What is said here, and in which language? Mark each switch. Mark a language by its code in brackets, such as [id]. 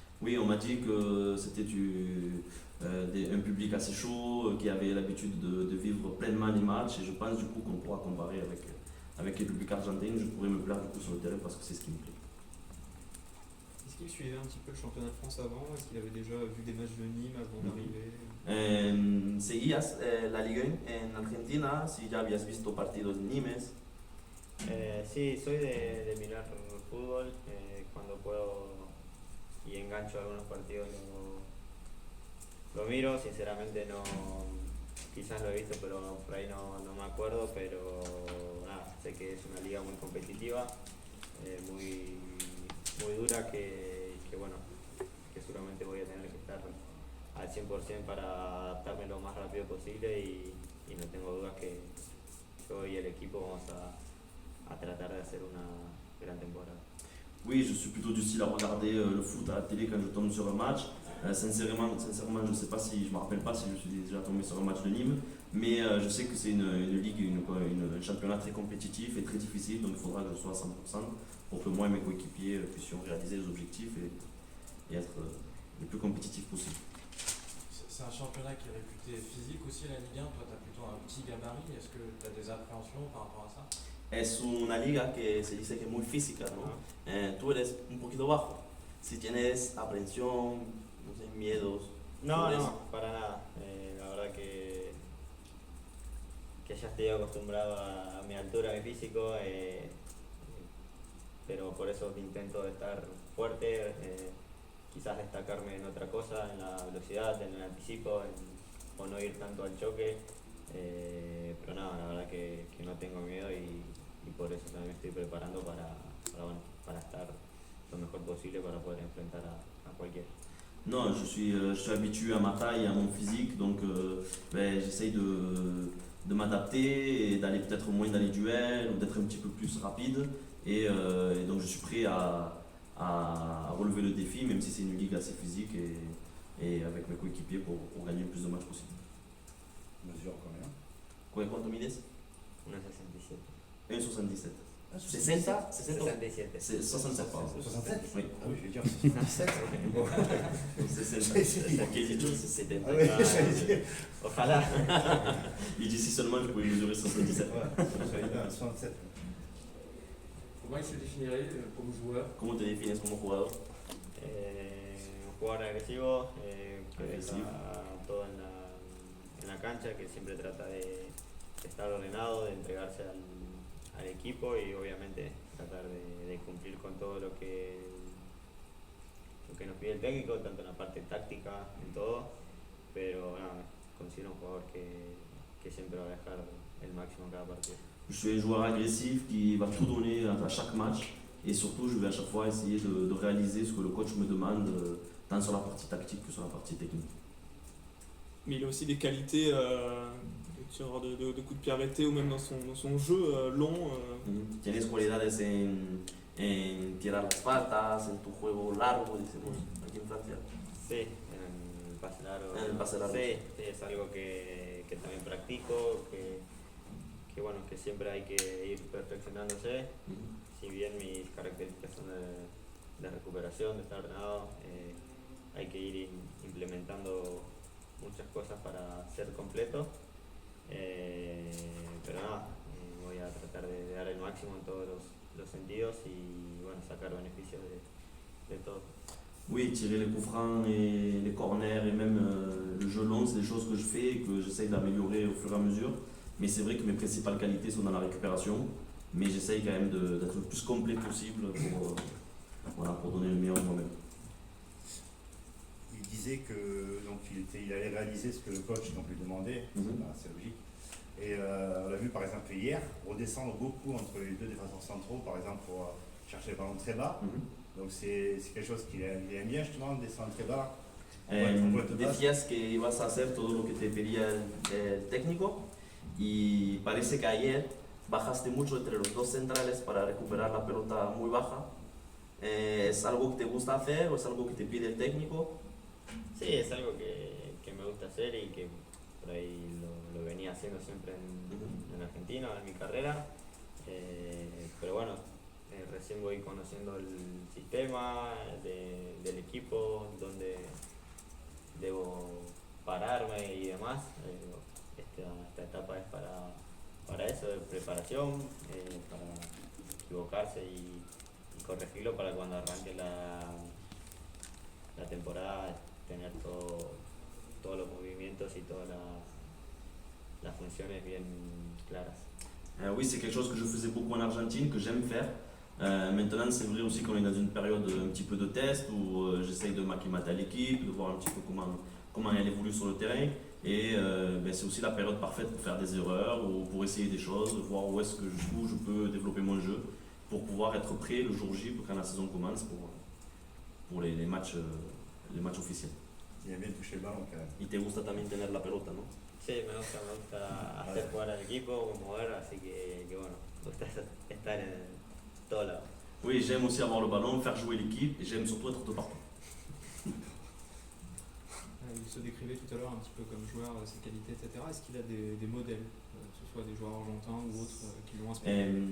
[fr] Oui, on m'a dit que c'était un public assez chaud, qui avait l'habitude de vivre pleinement les matchs, et je pense du coup qu'on pourra comparer avec les publics argentins. Je pourrais me plaire du coup sur le terrain parce que c'est ce qui me plaît. Est-ce qu'il suivait un petit peu le championnat de France avant? Est-ce qu'il avait déjà vu des matchs de Nîmes avant d'arriver? [es] ¿Seguías la Liga en Argentina? Si ya habías visto partidos de Nimes. Sí, soy de mirar fútbol, cuando puedo y engancho algunos partidos lo miro, sinceramente no, quizás lo he visto pero por ahí no me acuerdo, pero nada, sé que es una liga muy competitiva, muy, muy dura, que bueno, que seguramente voy a tener que estar al 100% para adaptarme lo más rápido posible y no tengo dudas que yo y el equipo vamos a tratar de hacer una gran temporada. [fr] Oui, je suis plutôt du style à regarder le foot à la télé quand je tombe sur un match. Sincèrement, je ne sais pas si, je me rappelle pas si je suis déjà tombé sur un match de Nîmes, mais je sais que c'est une ligue, un championnat très compétitif et très difficile, donc il faudra que je sois à 100% pour que moi et mes coéquipiers puissions réaliser les objectifs et être le plus compétitif possible. C'est un championnat qui est réputé physique aussi, la Ligue 1. Toi, tu as plutôt un petit gabarit. Est-ce que tu as des appréhensions par rapport à ça? [es] Es una liga que se dice que es muy física, ¿no? Tú eres un poquito bajo. Si tienes aprensión, no sé, miedos. No, sobre no, eso. para nada. La verdad que ya estoy acostumbrado a mi altura, a mi físico, pero por eso intento de estar fuerte, quizás destacarme en otra cosa, en la velocidad, en el anticipo, o no ir tanto al choque, pero nada, la verdad que no tengo miedo y por eso también me estoy preparando para estar lo mejor posible para poder enfrentar a cualquiera. [fr] Non, je suis habitué à ma taille et à mon physique, donc j'essaye de m'adapter et d'aller peut-être moins dans les duels ou d'être un petit peu plus rapide. Et donc je suis prêt à relever le défi, même si c'est une ligue assez physique et avec mes coéquipiers pour gagner le plus de matchs possible. Mesure combien? [es] ¿Cuánto mides? [fr] 1,67. 1,77. 60? 67. C'est 67, pardon. 67? Oui. Ah oui, je vais dire 77. Bon. 60. Perché il giusto 70. Ah oui, j'allais dire. [es] Ojalá. [fr] Il dit si seulement je pouvais mesurer 77. Ouais, j'allais dire 67. Comment il se définirait comme joueur? [es] ¿Cómo te defines como jugador? Un jugador agresivo, que Agresivo. deja todo en la cancha, que siempre trata de estar ordenado, de entregarse al equipo y obviamente tratar de cumplir con todo lo que nos pide el técnico, tanto en la parte táctica, en todo, pero nada, considero un jugador que siempre va a dejar el máximo en cada partido. [fr] Je suis un joueur agressif qui va tout donner à chaque match et surtout je vais à chaque fois essayer de réaliser ce que le coach me demande tant sur la partie tactique que sur la partie technique. Mais il a aussi des qualités tireur de coups de pied arrêtés ou même dans son jeu long. [es] Tienes cualidades en tirar las patas, en tu juego largo, decimos aquí en Francia. Sí, en el pase largo. En el pase largo. Sí, es algo que también practico, que bueno, que siempre hay que ir perfeccionándose. Si bien mis características son de recuperación, de estar ordenado, hay que ir implementando muchas cosas para ser completo. Pero nada, voy a tratar de dar el máximo en todos los sentidos y bueno, sacar beneficios de todo. [fr] Oui, tirer les coups francs et les corners et même le jeu long, c'est des choses que je fais et que j'essaye d'améliorer au fur et à mesure. Mais c'est vrai que mes principales qualités sont dans la récupération. Mais j'essaye quand même d'être le plus complet possible pour, voilà, pour donner le meilleur de moi-même. Il disait que donc il allait réaliser ce que le coach donc, lui demandait, c'est logique. Et on l'a vu par exemple hier, redescendre beaucoup entre les deux défenseurs centraux, par exemple pour chercher le ballon très bas. Donc c'est quelque chose qu'il aime bien justement, descendre très bas. [es] Decías que ibas a hacer todo lo que te pedía el técnico y parece que ayer bajaste mucho entre los dos centrales para recuperar la pelota muy baja. ¿Es algo que te gusta hacer o es algo que te pide el técnico? Sí, es algo que me gusta hacer y que por ahí lo venía haciendo siempre en Argentina, en mi carrera. Pero bueno, recién voy conociendo el sistema del equipo, donde debo pararme y demás. Esta etapa es para eso, de preparación, para equivocarse y corregirlo para cuando arranque la temporada, tener todos los movimientos y todas las funciones bien claras. [fr] Oui, c'est quelque chose que je faisais beaucoup en Argentine, que j'aime faire. Maintenant, c'est vrai aussi qu'on est dans une période un petit peu de test où j'essaye de m'acclimater à l'équipe, de voir un petit peu comment elle évolue sur le terrain. Et c'est aussi la période parfaite pour faire des erreurs ou pour essayer des choses, de voir où je peux développer mon jeu pour pouvoir être prêt le jour J quand la saison commence pour les matchs officiels. Il a bien touché le ballon quand même. [es] Y te gusta también tener la pelota, ¿no? Sí, me gusta hacer jugar al equipo, mover, así que bueno, me gusta estar en todos lados. [fr] Oui, j'aime aussi avoir le ballon, faire jouer l'équipe et j'aime surtout être de partout. Il se décrivait tout à l'heure un petit peu comme joueur, ses qualités, etc. Est-ce qu'il a des modèles, que ce soit des joueurs argentins ou autres, qui l'ont inspiré?